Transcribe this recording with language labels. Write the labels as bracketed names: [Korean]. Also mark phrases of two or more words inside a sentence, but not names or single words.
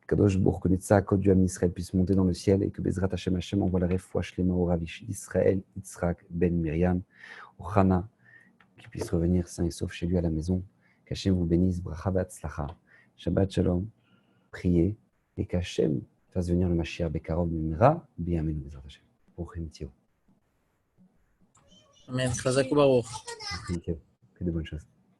[Hebrew] הקדוש ברוך הוא נצח, [French] du Ham Israël, puisse monter dans le ciel et que [Hebrew] בעזרת השם [French] Hashem envoie la [Hebrew] רפואה שלמה [French] au Ravish Israël, Yitzhak, Ben Miriam, au Hana, qu'il puisse revenir sain et sauf chez lui à la maison. Qu'Hachem vous bénisse, [Hebrew] ברכה והצלחה, שבת שלום, [French] priez, et qu'Hachem fasse venir le Mashiach [Hebrew] בקרוב במהרה בימינו בעזרת השם. ברוכים תהיו. אמן. חזק וברוך. [French] Que de bonnes choses.